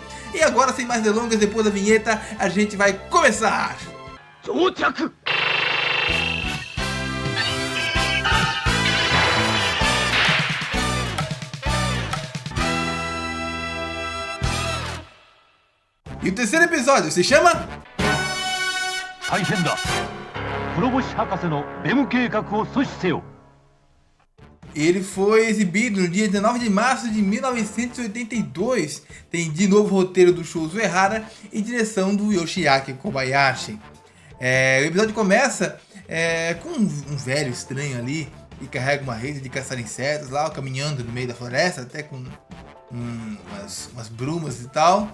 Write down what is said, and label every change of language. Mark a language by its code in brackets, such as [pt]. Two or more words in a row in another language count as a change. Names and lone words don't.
[pt] E agora, sem mais delongas, depois da vinheta, a gente vai começar! E o terceiro episódio se chama... [ja] 大変だ。黒星博士のベム計画を阻止せよ。 [pt] Ele foi exibido no dia 19 de março de 1982. Tem de novo roteiro do Shuzo Ehara e direção do Yoshiaki Kobayashi. O episódio começa com um velho estranho ali que carrega uma rede de caçar insetos lá, caminhando no meio da floresta, até com umas brumas e tal.